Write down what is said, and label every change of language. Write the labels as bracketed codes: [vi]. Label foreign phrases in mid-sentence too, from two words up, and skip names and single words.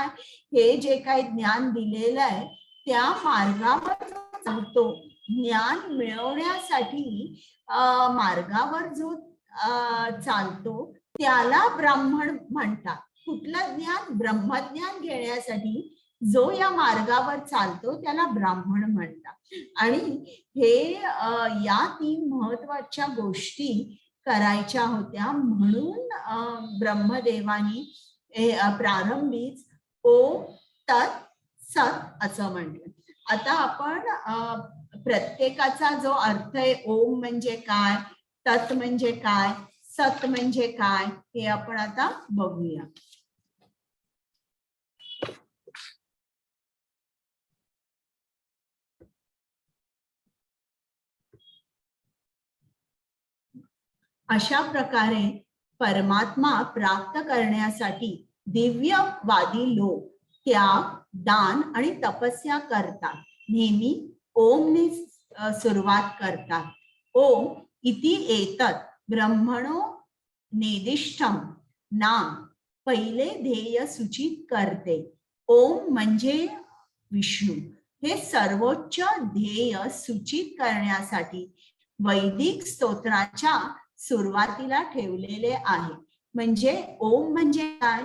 [mr] हे जे काही ज्ञान दिलेलं आहे त्या मार्गावर चालतो, ज्ञान मिळवण्यासाठी मार्गावर जो चालतो त्याला ब्राह्मण म्हणतात. कुठलं ज्ञान? ब्रह्मज्ञान घेण्यासाठी जो या मार्गावर चालतो त्याला ब्राह्मण म्हणतात. आणि हे या 3 महत्वाच्या गोष्टी करायच्या होत्या, म्हणून ब्रह्मदेवानी प्रारंभीच [sa] ओम तत् सत [mr] असं म्हटलं. आता आपण प्रत्येकाचा जो अर्थ आहे, ओम म्हणजे काय, तत् म्हणजे काय, सत म्हणजे काय, हे आपण आता बघूया. अशा प्रकारे परमात्मा प्राप्त करण्यासाठी दिव्यवादी लोक त्याग, दान आणि तपस्या करतात. नेहमी ओमने सुरुवात करतात. [sa] ओम इति एतत् ब्रह्मणो निर्दिष्टम नाम [mr] पहिले ध्येय सूचित करते. ओम म्हणजे विष्णू, हे सर्वोच्च ध्येय सूचित करण्यासाठी वैदिक स्तोत्राच्या सुरुवातीला ठेवलेले आहे. म्हणजे ओम म्हणजे काय?